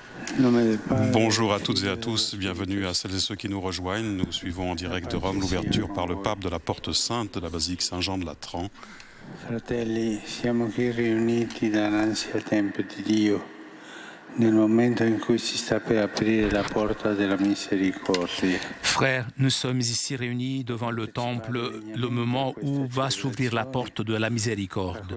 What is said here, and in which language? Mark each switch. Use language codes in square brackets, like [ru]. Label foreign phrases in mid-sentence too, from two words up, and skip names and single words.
[fr] Bonjour à toutes et à tous, bienvenue à celles et ceux qui nous rejoignent. Nous suivons en direct de Rome l'ouverture par le pape de la porte sainte de la basilique Saint-Jean de Latran. [it] Fratelli, siamo qui riuniti davanti al Tempio di Dio nel momento in cui si sta per aprire la porta della misericordia. [fr] Frères, nous sommes ici réunis devant le temple, le moment où va s'ouvrir la porte de la miséricorde.